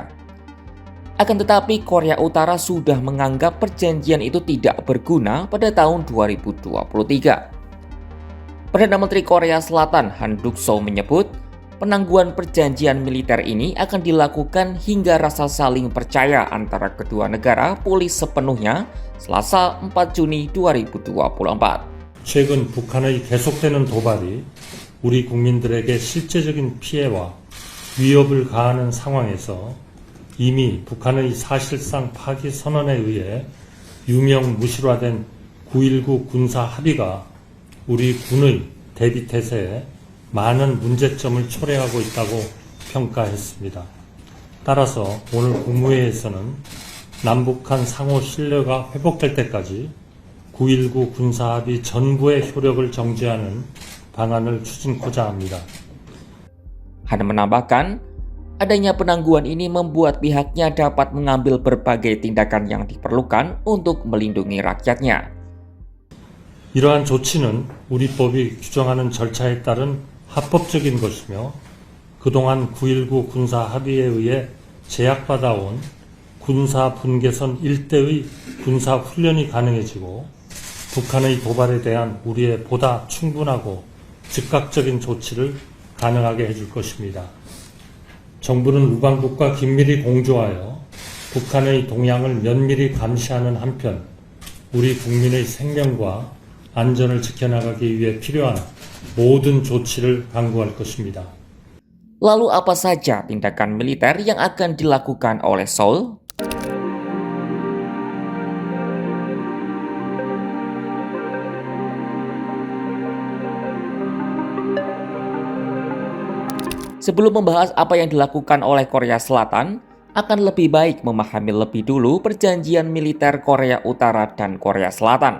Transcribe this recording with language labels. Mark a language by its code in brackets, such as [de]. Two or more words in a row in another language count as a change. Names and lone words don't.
[id] Akan tetapi Korea Utara sudah menganggap perjanjian itu tidak berguna pada tahun 2023. Perdana Menteri Korea Selatan Han Duck-soo menyebut penangguhan perjanjian militer ini akan dilakukan hingga rasa saling percaya antara kedua negara pulih sepenuhnya Selasa 4 Juni 2024. [ko] 최근 북한의 계속되는 도발이 우리 국민들에게 실제적인 피해와 위협을 가하는 상황에서 이미 북한의 사실상 파기 선언에 의해 유명무실화된 9.19 군사 합의가 우리 군의 대비태세에 많은 문제점을 초래하고 있다고 평가했습니다. 따라서 오늘 국무회의에서는 남북한 상호 신뢰가 회복될 때까지 9.19 군사합의 전부의 효력을 정지하는 방안을 추진코자 합니다. [id] Han menambahkan, adanya penangguhan ini membuat pihaknya dapat mengambil berbagai tindakan yang diperlukan untuk melindungi rakyatnya. [ko] 이러한 조치는 우리 법이 규정하는 절차에 따른 합법적인 것이며 그동안 9.19 군사 합의에 의해 제약받아온 군사 분계선 일대의 군사 훈련이 가능해지고 북한의 도발에 대한 우리의 보다 충분하고 즉각적인 조치를 가능하게 해줄 것입니다. 정부는 우방국과 긴밀히 공조하여 북한의 동향을 면밀히 감시하는 한편 우리 국민의 생명과 안전을 지켜나가기 위해 필요한 모든 조치를 강구할 것입니다. [id] Lalu apa saja tindakan militer yang akan dilakukan oleh Seoul? Sebelum membahas apa yang dilakukan oleh Korea Selatan, akan lebih baik memahami lebih dulu perjanjian militer Korea Utara dan Korea Selatan.